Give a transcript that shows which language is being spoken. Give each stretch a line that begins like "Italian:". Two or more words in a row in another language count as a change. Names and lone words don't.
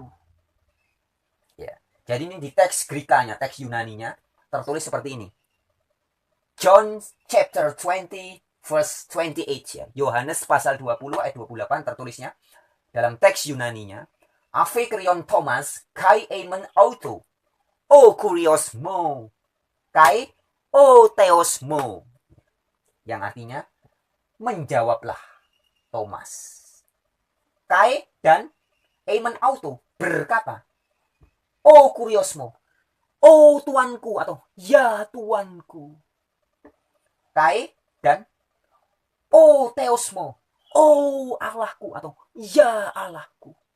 Indonesian: Ya, jadi ini di teks Grekanya, teks Yunaninya tertulis seperti ini.
English: John chapter 20 verse 28 ya.
Indonesian: Yohanes pasal 20 ayat 28 tertulisnya dalam teks Yunaninya,
Greek: Ἀπεκρίθη Θωμᾶς καὶ εἶπεν αὐτῷ ὁ κύριός μου καὶ ὁ θεός μου.
Indonesian: Yang artinya, menjawablah Thomas. Kai dan
Greek: εἶπεν αὐτῷ,
Indonesian: berkata,
Greek: ὁ κύριός μου,
Indonesian: oh Tuanku, atau ya Tuanku. Kai dan
Greek: ὁ θεός μου,
Indonesian: oh Allahku, atau ya Allahku.